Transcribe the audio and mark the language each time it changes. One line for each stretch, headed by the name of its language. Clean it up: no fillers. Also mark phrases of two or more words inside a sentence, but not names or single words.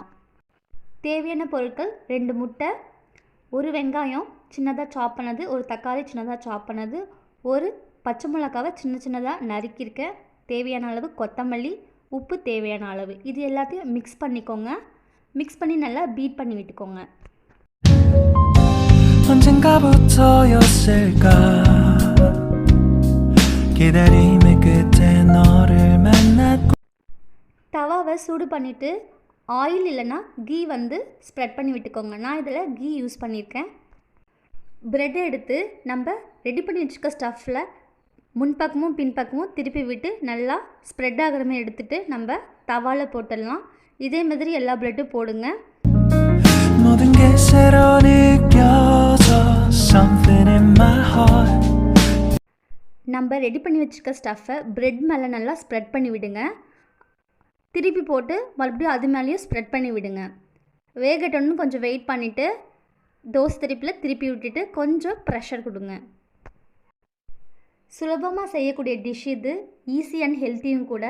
Tamil: தேவையான பொருட்கள் 2 முட்டை, 1 வெங்காயம் சின்னதாக சாப் பண்ணது, 1 தக்காளி சின்னதாக சாப் பண்ணது, 1 பச்சை மிளகாவை சின்ன சின்னதாக நறுக்கியிருக்கேன், தேவையான அளவு கொத்தமல்லி, உப்பு தேவையான அளவு. இது எல்லாத்தையும் மிக்ஸ் பண்ணிக்கோங்க. மிக்ஸ் பண்ணி நல்லா பீட் பண்ணி விட்டுக்கோங்க.
Korean: 언젠가부터였을까 기다림의 끝에 너를 만났고
Tamil: தவாவை சூடு பண்ணிவிட்டு ஆயில் இல்லைன்னா
English: ghee spread
Tamil: பண்ணி விட்டுக்கோங்க. நான் இதில்
English: ghee use
Tamil: பண்ணியிருக்கேன். ப்ரெட்டை எடுத்து நம்ம ரெடி பண்ணி வச்சுக்க ஸ்டஃப்பில் முன்பக்கமும் பின்பக்கமும் திருப்பி விட்டு நல்லா ஸ்ப்ரெட் ஆகிற மாதிரி எடுத்துகிட்டு நம்ம தவாவில் போட்டுடலாம். இதே மாதிரி எல்லா ப்ரெட்டும் போடுங்க.
Korean: 모든 게 새로 느껴져
English: something in my heart
Tamil: நம்ம ரெடி பண்ணி வச்சுருக்க
English: stuff bread
Tamil: மேலே நல்லா ஸ்ப்ரெட் பண்ணி விடுங்க. திருப்பி போட்டு மறுபடியும் அது மேலேயும் ஸ்ப்ரெட் பண்ணி விடுங்க. வேகட்டோன்னு கொஞ்சம் வெயிட் பண்ணிவிட்டு தோசை திருப்பியில் திருப்பி விட்டுட்டு கொஞ்சம் ப்ரெஷர் கொடுங்க. சுலபமாக செய்யக்கூடிய டிஷ் இது,
English: easy and healthy
Tamil: கூட.